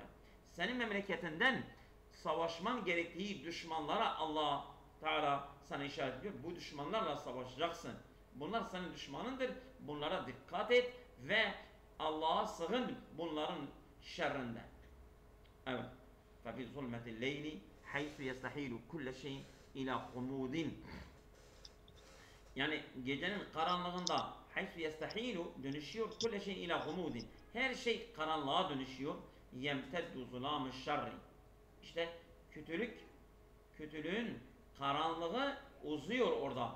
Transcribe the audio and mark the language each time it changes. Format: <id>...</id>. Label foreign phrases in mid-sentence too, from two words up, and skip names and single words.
<tr>Senin memleketinden savaşman gerektiği düşmanlara Allah Teala sana işaret ediyor. Bu düşmanlarla savaşacaksın. Bunlar senin düşmanındır. Bunlara dikkat et ve Allah'a sığın bunların şerrinden. Evet.</tr> <ar>فَفِي ظُلْمَةِ اللَّيْلِ حَيْثُ يَسْتَحِيلُ كُلَّ شَيْءٍ اِلَى خُمُودٍ.</ar> <tr>Yani gecenin karanlığında</tr> <ar>حيث يستحيل</ar> <tr>dönüşüyor</tr> <ar>كل شيء إلى خمود.</ar> <tr>Her şey karanlığa dönüşüyor.</tr> <ar>يمتد ظلام الشر.</ar> <tr>İşte kötülüğün karanlığı uzuyor orada.</tr>